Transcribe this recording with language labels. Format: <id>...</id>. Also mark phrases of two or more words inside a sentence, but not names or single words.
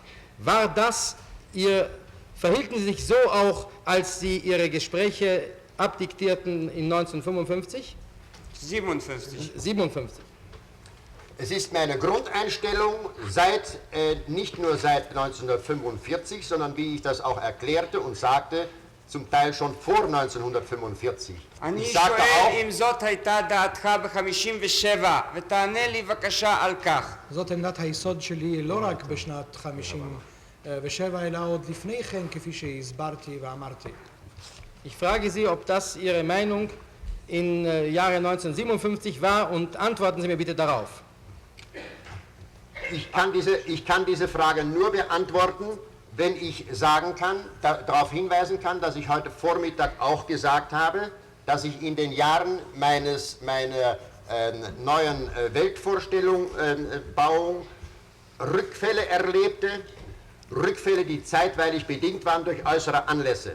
<de>Verhielten Sie sich so auch, als Sie Ihre Gespräche abdiktierten in 1955? 57. 57. Es ist meine Grundeinstellung, nicht nur seit 1945, sondern wie ich das auch erklärte und sagte, zum Teil schon vor 1945.</de> <he>אני</he> <de>Ich sagte</de> <he>שואל</he> <de>auch,</de> <he>אם זאת הייתה דעתך ב-57 ותענה לי בבקשה על כך. זאת עמדת היסוד שלי לא רק בשנת 57, אלא עוד לפני כן, כפי שהסברתי ואמרתי.</he> <de>Ich frage Sie, ob das Ihre Meinung im Jahre 1957 war und antworten Sie mir bitte darauf. ich kann diese Frage nur beantworten, wenn ich sagen kann, darauf hinweisen kann, dass ich heute Vormittag auch gesagt habe, dass ich in den Jahren meiner neuen Weltvorstellung, Bauung, Rückfälle erlebte, Rückfälle, die zeitweilig bedingt waren durch äußere Anlässe.</de>